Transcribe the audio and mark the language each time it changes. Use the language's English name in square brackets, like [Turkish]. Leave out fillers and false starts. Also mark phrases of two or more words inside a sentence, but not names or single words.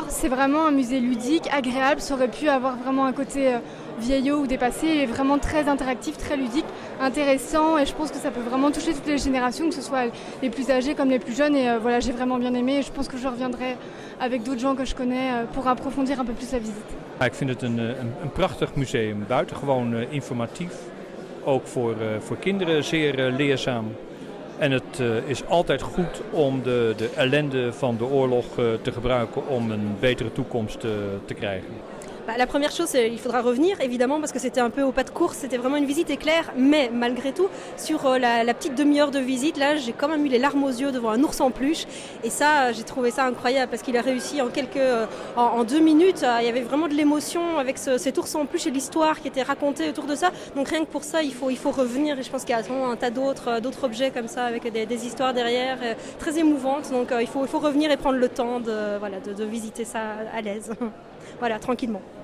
[French] C'est vraiment un musée ludique, agréable, ça aurait pu avoir vraiment un côté vieillot ou dépassé, et vraiment très interactif, très ludique, intéressant, et je pense que ça peut vraiment toucher toutes les générations, que ce soit les plus âgés comme les plus jeunes, et voilà, j'ai vraiment bien aimé et je pense que je reviendrai avec d'autres gens que je connais pour approfondir un peu plus la visite. [Dutch] Ik vind het een prachtig museum, buitengewoon informatief, ook voor kinderen zeer leerzaam. En het is altijd goed om de ellende van de oorlog te gebruiken om een betere toekomst te krijgen. [French] La première chose, il faudra revenir évidemment parce que c'était un peu au pas de course, c'était vraiment une visite éclair, mais malgré tout, sur la petite demi-heure de visite, là j'ai quand même eu les larmes aux yeux devant un ours en peluche, et ça j'ai trouvé ça incroyable parce qu'il a réussi en 2 minutes, il y avait vraiment de l'émotion avec cet ours en peluche et l'histoire qui était racontée autour de ça, donc rien que pour ça il faut revenir, et je pense qu'il y a vraiment un tas d'autres objets comme ça avec des histoires derrière, très émouvantes, donc il faut revenir et prendre le temps de visiter ça à l'aise, voilà, tranquillement.